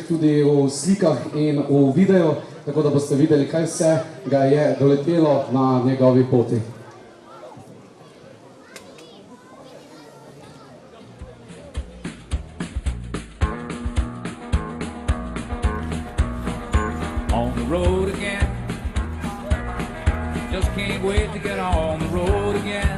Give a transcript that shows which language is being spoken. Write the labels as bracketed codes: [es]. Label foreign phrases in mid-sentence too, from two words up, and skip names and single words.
[sl] tudi v slikah in v videu, tako da boste videli, kaj vse ga je doletelo na njegovi poti. [en] On the road again, just can't wait to get on the road again.